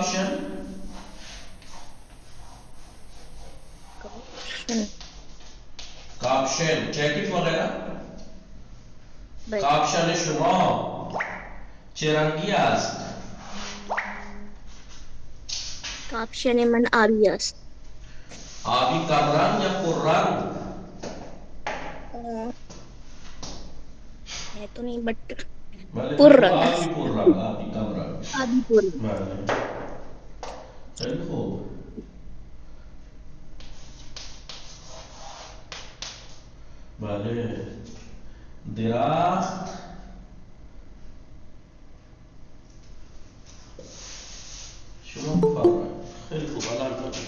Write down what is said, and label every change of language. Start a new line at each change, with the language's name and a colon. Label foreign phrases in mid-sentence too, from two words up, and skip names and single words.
Urdu: کاپشن جیکٹ وغیرہ.
Persian: کاپشن شما چه رنگی است؟ کاپشن من آبی است. آبی کم رنگ یا پر رنگ؟
Urdu: ہے تو نہیں بٹ
Persian: پر رنگ. آبی پر رنگ، آبی کم رنگ. آبی پر رنگ. بله خیلی خوب. بله درخت شما بفرمایید. خیلی خوب. الان